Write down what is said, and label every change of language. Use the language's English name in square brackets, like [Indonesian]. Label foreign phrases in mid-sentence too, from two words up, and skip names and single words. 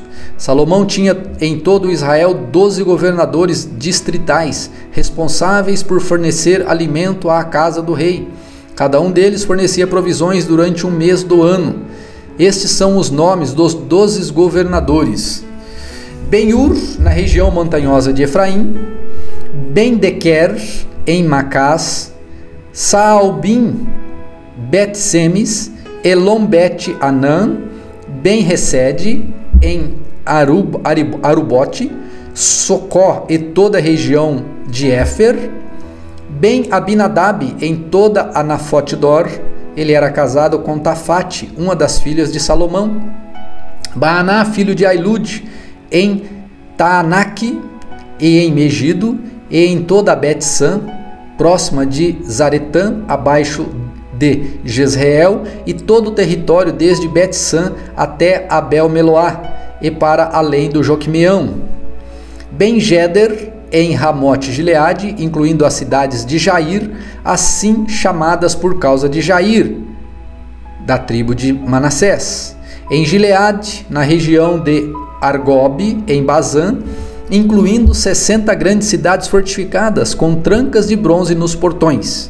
[Portuguese] Salomão tinha em todo Israel 12 governadores distritais, responsáveis por fornecer alimento à casa do rei. Cada um deles fornecia provisões durante um mês do ano. Estes são os nomes dos 12 governadores: Ben-Ur, na região montanhosa de Efraim; Ben-Dequer, em Macás; Saalbim, Bet-Semes; Elom-Bet-Anã; Ben-Resede, em Arubote; Socó e toda a região de Éfer; Ben-Abinadab, em toda a Nafote-Dor. Ele era casado com Tafate, uma das filhas de Salomão. Baaná, filho de Ailud, em Taanaque e em Megido, e em toda a Bet-San, próxima de Zaretã, abaixo de Jezreel, e todo o território desde Bet-San até Abel-Meloá, e para além do Joquimeão. Ben-Geder, em Ramote-Gileade, incluindo as cidades de Jair, assim chamadas por causa de Jair, da tribo de Manassés. Em Gileade, na região de Argob, em Bazã, incluindo 60 grandes cidades fortificadas, com trancas de bronze nos portões.